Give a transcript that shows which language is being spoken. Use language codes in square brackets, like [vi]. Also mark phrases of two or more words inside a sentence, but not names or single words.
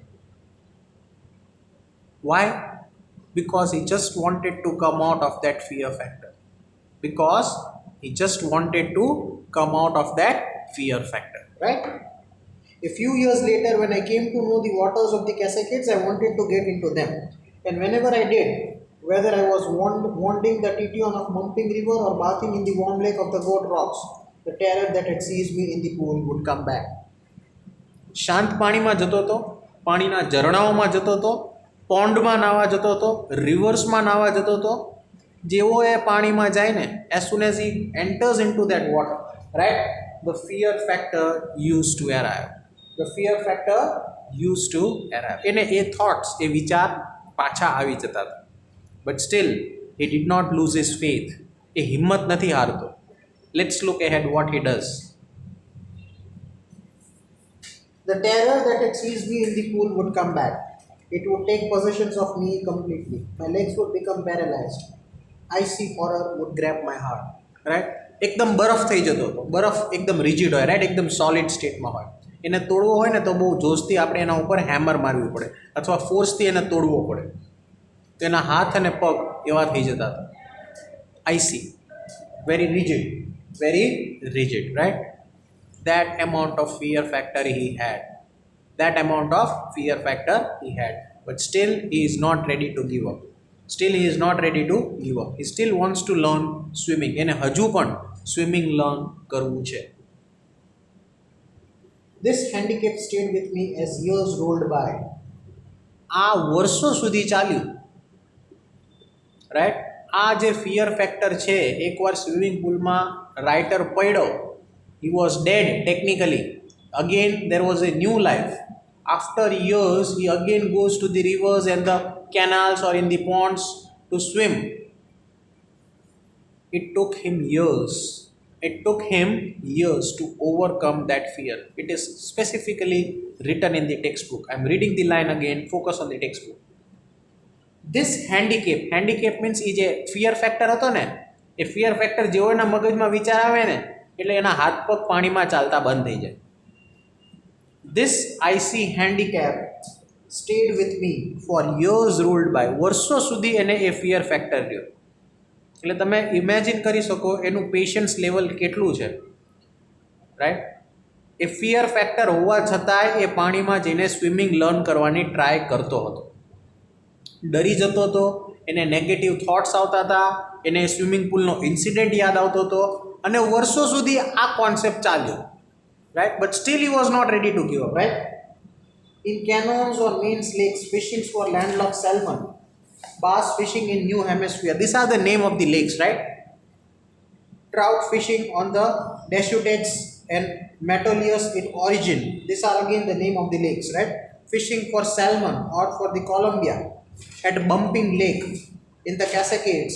[en] Why? Because he just wanted to come out of that fear factor. Right? A few years later, when I came to know the waters of the Cascades, I wanted to get into them. And whenever I did, whether I was wanding the Tition of Mumping River or bathing in the warm lake of the Goat Rocks, the terror that had seized me in the pool would come back. [gu] શાંત પાણીમાં જતો હતો, પાણીના ઝરણાઓમાં જતો હતો, પોન્ડમાં નાવા જતો હતો, રિવર્સમાં નાવા જતો હતો. જેવો એ પાણીમાં જાય ને, [en] as soon as he enters into that water, right, the fear factor used to arrive. [gu] એને એ થોટ્સ, એ વિચાર પાછા આવી જતા હતા. [en] But still, he did not lose his faith. [gu] એ હિંમત નથી હારતો. [en] Let's look ahead what he does. The terror that had seized me in the pool would come back. It would take possession of me completely. My legs would become paralyzed. Icy horror would grab my heart. Right? [gu] એકદમ બરફ થઈ જતો હતો. બરફ એકદમ રિજિડ હોય, રાઈટ, એકદમ [en] solid stateમાં [gu] હોય. એને તોડવો હોય ને તો બહુ જોશથી આપણે એના ઉપર હેમર મારવી પડે અથવા ફોર્સથી એને તોડવો પડે. તો એના હાથ અને પગ એવા થઈ જતા હતા. [en] icy, very rigid, right. That amount of fear factor he had. But still he is not ready to give up. He still wants to learn swimming. [gu] એને હજુ પણ [en] swimming learn [gu] કરવું છે. [en] This handicap stayed with me as years rolled by. [gu] આ વર્ષો સુધી ચાલ્યું, રાઈટ. આ જે [en] fear factor [gu] છે, એકવાર [en] swimming poolમાં [gu] રાઇટર પડ્યો, [en] he was dead technically. Again there was a new life. After years he again goes to the rivers and the canals or in the ponds to swim. It took him years to overcome that fear. It is specifically written in the textbook. I am reading the line again. Focus on the textbook. This handicap means [gu] એ જે [en] fear factor [gu] હતો ને, એ [en] fear factor [gu] જેવો એના મગજમાં વિચાર આવે ને એટલે એના હાથ પગ પાણીમાં ચાલતા બંધ થઈ જાય. [en] This icy handicap stayed with me for years rolled by. [gu] વર્ષો સુધી એને એ [en] fear factor [gu] રહ્યો. એટલે તમે ઇમેજિન કરી શકો એનું [en] patience level [gu] કેટલું છે, રાઈટ. એ [en] fear factor [gu] હોવા છતાંય એ પાણીમાં જઈને [en] swimming learn [gu] કરવાની ટ્રાય કરતો હતો. ડરી જતો હતો, એને [en] negative thoughts [gu] આવતા હતા, એને [en] swimming pool incident [gu] યાદ આવતો હતો અને વર્ષો સુધી આ કોન્સેપ્ટ ચાલ્યો, રાઈટ. [en] But still he was not ready to give up, right. In canyons or main lakes, fishing for landlocked salmon, bass fishing in New Hemisphere. These are the name of the lakes, right? Trout fishing on the Deschutes and Metolius in origin. These are again the name of the lakes, right? Fishing for salmon or for the Columbia at Bumping Lake in the Cascades.